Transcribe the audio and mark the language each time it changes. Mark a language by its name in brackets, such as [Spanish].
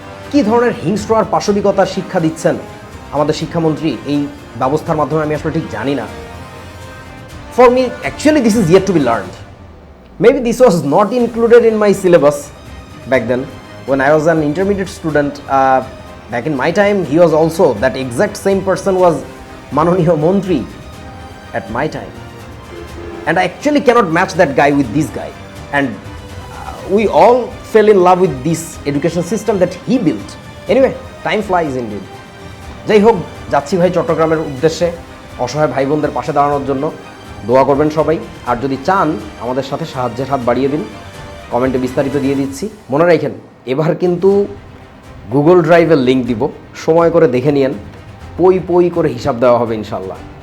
[Bangla] কী ধরনের হিংস্র আর পাশবিকতার শিক্ষা দিচ্ছেন আমাদের শিক্ষামন্ত্রী এই ব্যবস্থার মাধ্যমে, আমি আসলে ঠিক জানি না। [English] For me actually this is yet to be learned. Maybe this was not included in my syllabus back then when I was an intermediate student. Back in my time, he was also, that exact same person was [Bangla] Manoniya Montri [English] at my time. And I actually cannot match that guy with this guy. And we all fell in love with this education system that he built. Anyway, time flies indeed. [Bangla] যাই হোক, যাচ্ছি ভাই চট্টগ্রামের উদ্দেশ্যে অসহায় ভাই বোনদের পাশে দাঁড়ানোর জন্য। দোয়া করবেন সবাই, আর যদি চান আমাদের সাথে সাহায্যের হাত বাড়িয়ে দিন, কমেন্টে বিস্তারিত দিয়ে দিচ্ছি। মনে রাখেন, এবার কিন্তু গুগল ড্রাইভের লিঙ্ক দিব, সময় করে দেখে নিয়েন, পই পই করে হিসাব দেওয়া হবে ইনশাল্লাহ।